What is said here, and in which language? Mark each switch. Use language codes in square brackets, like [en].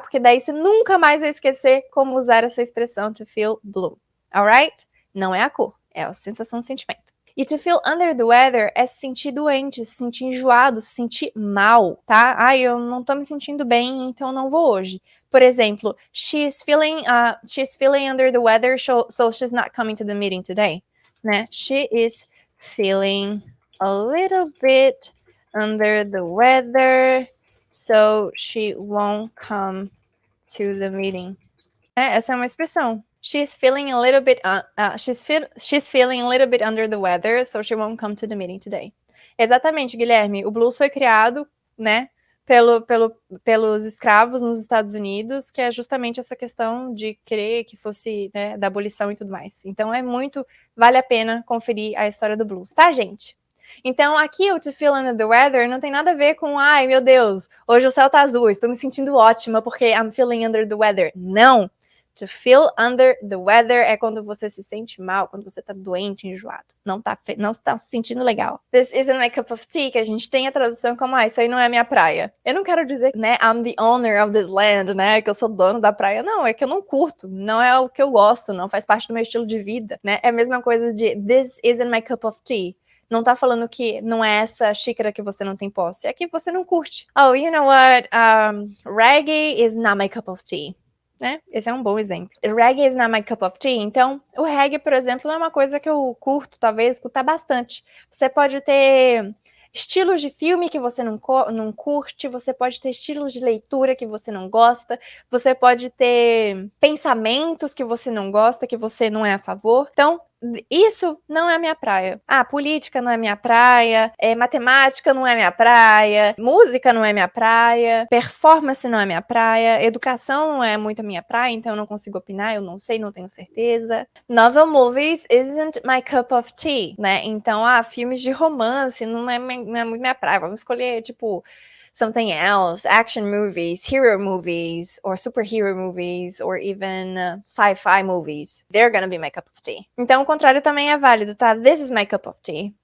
[pt] Porque daí você nunca mais vai esquecer como usar essa expressão [en] to feel blue, alright? [pt] Não é a cor, é a sensação, sentimento. E [en] to feel under the weather [pt] é se sentir doente, se sentir enjoado, se sentir mal, tá? Ai, eu não tô me sentindo bem, então não vou hoje. Por exemplo, [en] she's feeling under the weather, so she's not coming to the meeting today, [pt] né? [en] She is feeling a little bit under the weather, so she won't come to the meeting. [pt] Essa é uma expressão. [en] She's feeling a little bit she's feeling a little bit under the weather, so she won't come to the meeting today. [pt] Exatamente, Guilherme. O blues foi criado, né, pelos escravos nos Estados Unidos, que é justamente essa questão de querer que fosse, né, da abolição e tudo mais. Então vale a pena conferir a história do blues, tá, gente? Então, aqui o [en] to feel under the weather [pt] não tem nada a ver com, ai, meu Deus, hoje o céu tá azul, estou me sentindo ótima porque [en] I'm feeling under the weather. [pt] Não! [en] To feel under the weather [pt] é quando você se sente mal, quando você tá doente, enjoado. Não tá se sentindo legal. [en] This isn't my cup of tea, [pt] que a gente tem a tradução como, isso aí não é a minha praia. Eu não quero dizer, né, [en] I'm the owner of this land, [pt] né, que eu sou dono da praia. Não, é que eu não curto. Não é o que eu gosto, não faz parte do meu estilo de vida, né. É a mesma coisa de [en] this isn't my cup of tea. [pt] Não tá falando que não é essa xícara que você não tem posse, é que você não curte. [en] Oh, you know what? Reggae is not my cup of tea. [pt] Né? Esse é um bom exemplo. [en] Reggae is not my cup of tea. [pt] Então, o reggae, por exemplo, é uma coisa que eu curto, talvez, escutar bastante. Você pode ter estilos de filme que você não curte, você pode ter estilos de leitura que você não gosta, você pode ter pensamentos que você não gosta, que você não é a favor. Então, isso não é a minha praia. Política não é minha praia, matemática não é minha praia, música não é minha praia, performance não é minha praia, educação não é muito a minha praia, então eu não consigo opinar, eu não sei, não tenho certeza. [en] Novel movies isn't my cup of tea, [pt] né? Então, filmes de romance não é muito minha praia. Vamos escolher, tipo, [en] something else, action movies, hero movies, or superhero movies, or even sci-fi movies. They're gonna be my cup of tea. [pt] Então, o contrário também é válido, tá? [en] This is my cup of tea.